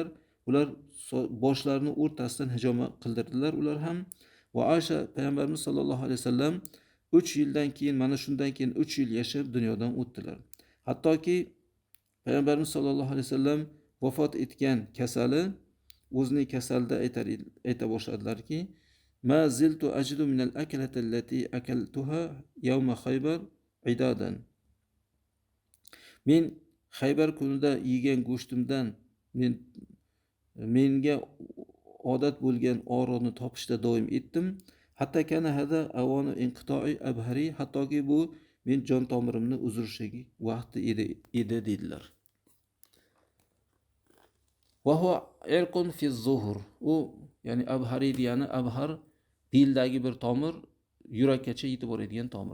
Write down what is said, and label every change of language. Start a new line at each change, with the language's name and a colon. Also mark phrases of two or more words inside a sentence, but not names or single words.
Uzbek: Ular boshlarini o'rtasidan hijoma qildirdilar ular ham. Va Aisha Payg'ambarimiz sollallohu alayhi vasallam 3 yildan keyin, mana shundan keyin 3 yil yashab dunyodan o'tdilar. Hattoki Payg'ambarimiz sollallohu alayhi vasallam vafot etgan kasali, o'zining kasalida ayta boshladilarki,
Arabic: ما زلت أجد من الأكلة التي أكلتها يوم خيبر عدادا.
Uzbek: Men Xaybar kunida yegan go'shtimdan menga odat bo'lgan og'riqni topishda doim etdim.
Arabic: حتى كان هذا أوان انقطاع أبهري,
Uzbek: hattoki bu men jon tomirimni uzilishigi vaqti edi dedilar.
Arabic: وهو عرق في الظهر.
Uzbek: U ya'ni abhari degani abhar dildagi bir tomir, yurakkacha yetib boradigan tomir.